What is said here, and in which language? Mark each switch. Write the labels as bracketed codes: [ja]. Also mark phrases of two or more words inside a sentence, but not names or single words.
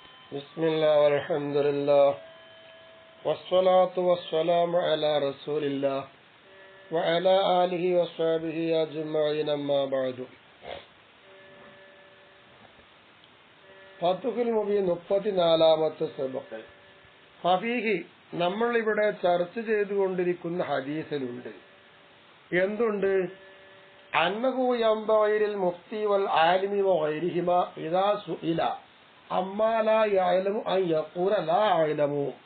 [ar] بسم الله والحمد لله والصلاة والسلام على رسول الله وعلى آله وصحبه أجمعين أما بعد. [ml] ഫത്ഹുൽ മുബീൻ 34-ാമത്തെ സബഖ്. ഫീഹി നമ്മൾ ഇവിടെ ചർച്ച ചെയ്തുകൊണ്ടിരിക്കുന്ന ഹദീസിലുണ്ട് എന്തുണ്ട്? [ar] أنه ينبغي للمفتي والعالم وغيرهما إذا سئل عما لا يعلم أن يقول لا أعلم.